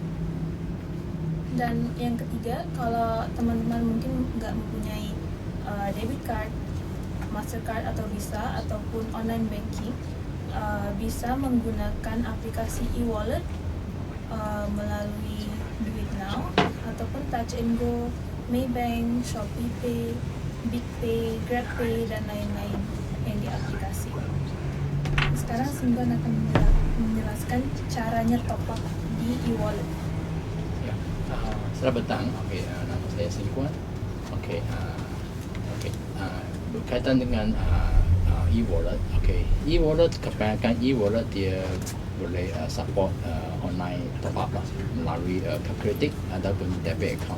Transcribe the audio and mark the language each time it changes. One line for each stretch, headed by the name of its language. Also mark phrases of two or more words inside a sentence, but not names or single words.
Indonesian: Dan yang ketiga, kalau teman-teman mungkin nggak mempunyai
English: debit card,
Indonesian: Mastercard atau Visa ataupun
English: online banking,
Indonesian: bisa menggunakan aplikasi e-wallet melalui Duit Now ataupun Touch and Go, Maybank, Shopee Pay, Big Pay, Grab Pay dan lain-lain yang di aplikasi. Sekarang Singgon akan menjelaskan caranya
English: top up
Indonesian: di e-wallet.
Malay: Ya, selamat petang. Okey, nama saya Singgon. Okey, berkaitan dengan e-wallet. Okey, e-wallet, kebanyakan e-wallet dia boleh support
English: online top up
Malay: lah, melalui kredit ataupun
English: debit account.